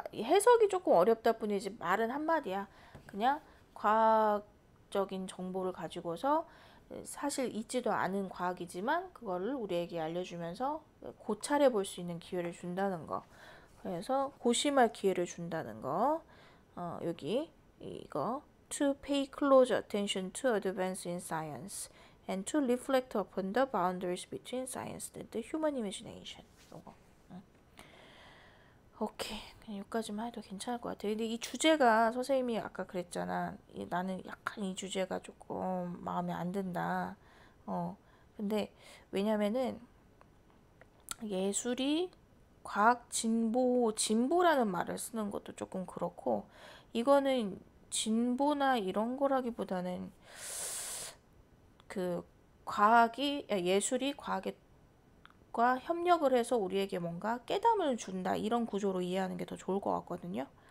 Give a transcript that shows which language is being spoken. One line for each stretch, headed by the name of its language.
Korean: 해석이 조금 어렵다 뿐이지 말은 한마디야. 그냥 과학적인 정보를 가지고서 사실 있지도 않은 과학이지만 그거를 우리에게 알려주면서 고찰해 볼 수 있는 기회를 준다는 거. 그래서 고심할 기회를 준다는 거. 여기 이거
English: to pay close attention to advance in science and to reflect upon the boundaries between science and the human imagination.
Korean: 요거. 오케이. 그냥 여기까지만 해도 괜찮을 것 같아요. 근데 이 주제가 선생님이 아까 그랬잖아. 나는 약간 이 주제가 조금 마음에 안 든다. 근데 왜냐면은 예술이 과학 진보라는 말을 쓰는 것도 조금 그렇고, 이거는 진보나 이런 거라기보다는 그 예술이 과학과 협력을 해서 우리에게 뭔가 깨달음을 준다, 이런 구조로 이해하는 게 더 좋을 것 같거든요.